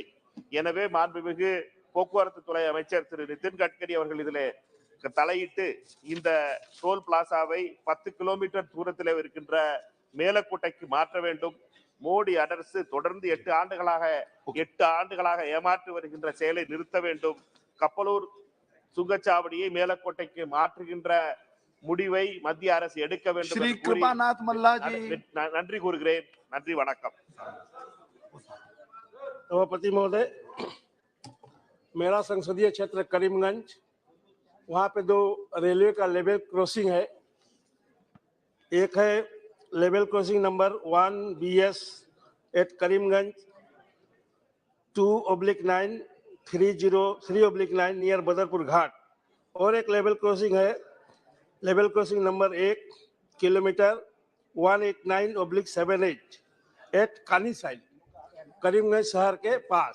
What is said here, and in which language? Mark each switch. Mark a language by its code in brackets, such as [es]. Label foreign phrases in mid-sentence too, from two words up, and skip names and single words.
[ta] எனவே மாண்புமிகு போக்குவரத்து துறை அமைச்சர் திரு நிதின் கட்கரி அவர்கள் இதிலே தலையிட்டு இந்த [en] toll plaza [ta] 10 கிலோமீட்டர் தூரத்தில் இருக்கின்ற மேலக்கோட்டைக்கு மாற்ற வேண்டும். மோடி அரசு தொடர்ந்து 8 ஆண்டுகளாக ஏமாற்றி வருகின்ற செயலை நிறுத்த வேண்டும். கப்பலூர் சுங்கச்சாவடியை மேலக்கோட்டைக்கு மாற்றுகின்ற முடிவை மத்திய அரசு எடுக்க வேண்டும் [hi] श्री [ta] என்று கூறி [hi] कृपानाथ मल्ला जी। [ta] நன்றி கூறுகிறேன். நன்றி, வணக்கம். [hi] सभापति महोदय, मेरा संसदीय क्षेत्र करीमगंज, वहाँ पे 2 रेलवे का [en] level crossing [hi] है। एक है [en] level crossing number 1 BS at [hi] करीमगंज 2/9 303/9 नियर बदरपुर घाट, और एक [en] level crossing [hi] है [en] level crossing number 1 kilometre 189/78 at Kani side [hi] करीमगंज शहर के पास।